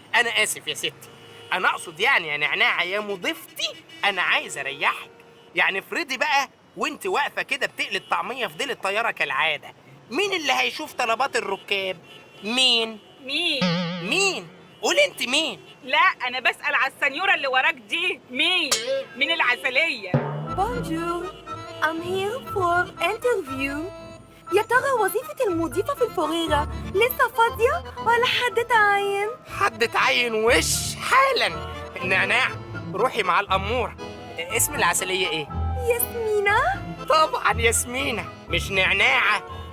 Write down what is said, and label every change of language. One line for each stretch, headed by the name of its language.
Arabic: انا اسف يا ستي، انا اقصد يعني يا نعناعه يا مضيفتي، انا عايز اريحك. يعني افرضي بقى وانت واقفه كده بتقلي الطعميه في ديل الطياره كالعاده، مين اللي هيشوف طلبات الركاب؟ مين؟ مين؟ قولي انت مين؟ لا انا بسأل على السنيورة اللي وراك دي. مين العسلية؟
English: بونجور، I'm here for interview.
Arabic: يا ترى وظيفة المضيفة في الفريرة لسه فاضية ولا حد تعين؟ حد تعين وش حالا. نعناع روحي مع الأمورة. اسم العسلية ايه؟ ياسمينة؟ طبعا ياسمينة مش نعناعة.